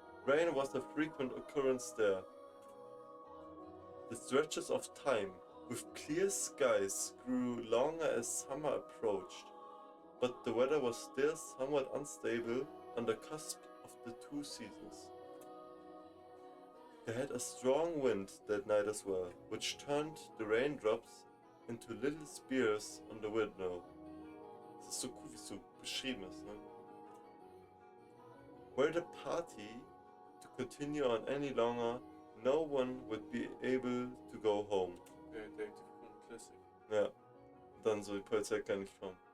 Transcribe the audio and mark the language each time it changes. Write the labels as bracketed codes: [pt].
[en] Rain was a frequent occurrence there. The stretches of time with clear skies grew longer as summer approached, but the weather was still somewhat unstable on the cusp of the two seasons. They had a strong wind that night as well, which turned the raindrops into little spears on the window. [de] Das ist so cool, wie es so beschrieben ist, ne? [en] Were the party to continue on any longer, no one would be able to go home. [de] der Classic. Ja, dann so die Polizei kann nicht kommen.